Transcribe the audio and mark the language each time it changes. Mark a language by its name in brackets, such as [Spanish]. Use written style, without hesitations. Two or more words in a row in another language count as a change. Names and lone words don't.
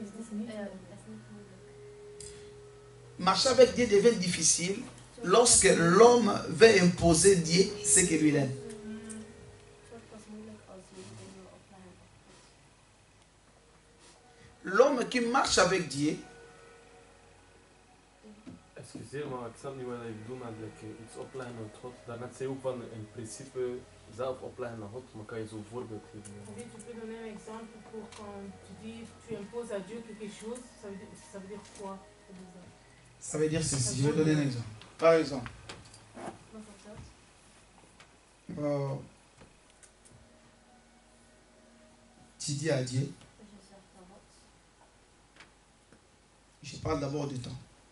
[French] Marcher avec Dieu devient difficile lorsque l'homme veut imposer Dieu ce que lui aime. L'homme qui marche avec Dieu, [Dutch] excuseer, maar ik snap niet wat ik bedoel met iets opleggen aan God. Daarnet zei je ook van in principe zelf opleggen aan God, maar kan je zo'n voorbeeld geven? [French] Tu peux donner un exemple pour quand tu dis tu imposes à Dieu quelque chose, ça veut dire quoi? Ça veut dire ceci, je vais donner un exemple. Par exemple, tu dis à Dieu, je parle d'abord du temps.